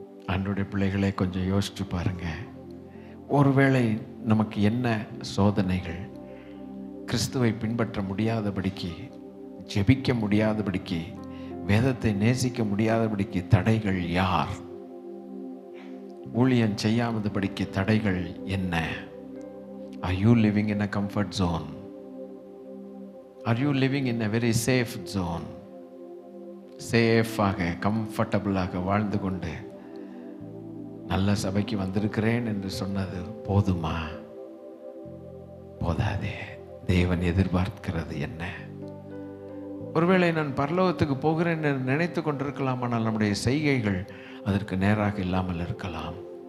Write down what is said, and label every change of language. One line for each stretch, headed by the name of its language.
Tamil: ஆண்டவருடைய பிள்ளைகளை கொஞ்சம் யோசிச்சு பாருங்க. ஒருவேளை நமக்கு என்ன சோதனைகள், கிறிஸ்துவை பின்பற்ற முடியாதபடிக்கு, ஜெபிக்க முடியாதபடிக்கு, வேதத்தை நேசிக்க முடியாதபடிக்கு தடைகள் யார்? ஊழியம் செய்யாதபடிக்கு தடைகள் என்ன?
English: Are you living in a comfort zone? Are you living in a very safe zone?
Tamil: சேஃபாக கம்ஃபர்டபுளாக வாழ்ந்து கொண்டு நல்ல சபைக்கு வந்திருக்கிறேன் என்று சொன்னது போதுமா? போதாதே. தேவன் எதிர்பார்க்கிறது என்ன? ஒருவேளை நான் பரலோகத்துக்கு போகிறேன் என்று நினைத்து கொண்டிருக்கலாம், ஆனால் நம்முடைய செய்கைகள் அதற்கு நேராக இல்லாமல் இருக்கலாம்.